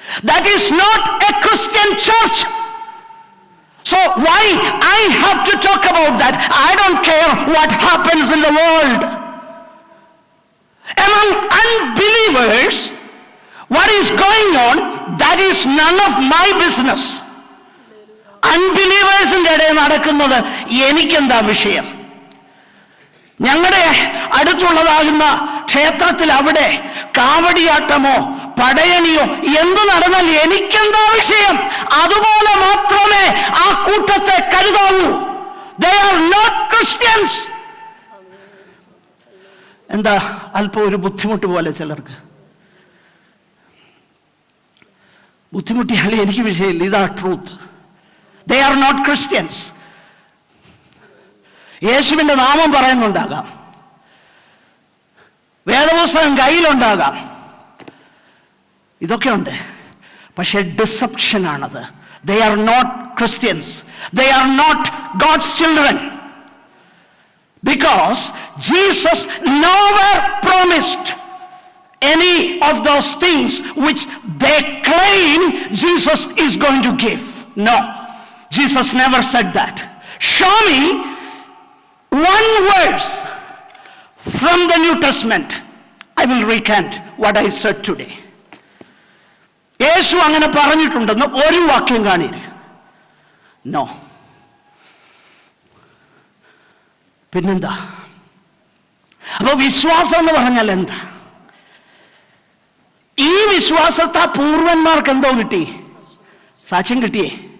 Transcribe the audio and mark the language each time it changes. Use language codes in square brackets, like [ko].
[en] That is not a Christian church. So why I have to talk about that? I don't care what happens in the world. Among unbelievers, what is going on, that is none of my business. [ml] അൺബിലീവേഴ്സിന്റെ ഇടയിൽ നടക്കുന്നത് എനിക്കെന്താ വിഷയം? ഞങ്ങളുടെ അടുത്തുള്ളതാകുന്ന ക്ഷേത്രത്തിൽ അവിടെ കാവടിയാട്ടമോ പടയണിയോ എന്ത് നടന്നാൽ എനിക്കെന്താ വിഷയം? അതുപോലെ മാത്രമേ ആ കൂട്ടത്തെ കരുതാവൂ. [en] They are not Christians. [ml] എന്താ അല്പം ഒരു ബുദ്ധിമുട്ട് പോലെ ചിലർക്ക്? ബുദ്ധിമുട്ടിയാലേ എനിക്ക് വിഷയമില്ല, ഇതാ truth. [en] They are not Christians. [ml] യേശുവിൻ്റെ നാമം പറയുന്നുണ്ടാകാം, വേദപുസ്തകം കയ്യിലുണ്ടാകാം, ഇതൊക്കെ ഉണ്ട്, പക്ഷെ ഡിസെപ്ഷനാണത്. [en] They are not Christians. They are not God's children. Because Jesus nowhere promised any of those things which they claim Jesus is going to give. No, Jesus never said that. Show me one verse from the New Testament. I will recant what I said today. [ml] യേശു അങ്ങനെ പറഞ്ഞിട്ടുണ്ടെന്ന് ഒരു വാക്യം കാണില്ല. No. പിന്നെന്താ? അപ്പൊ വിശ്വാസം എന്ന് പറഞ്ഞാൽ എന്താ? ഈ വിശ്വാസത്തെ പൂർവന്മാർക്ക് എന്തോ കിട്ടി? സാക്ഷ്യം കിട്ടിയേ.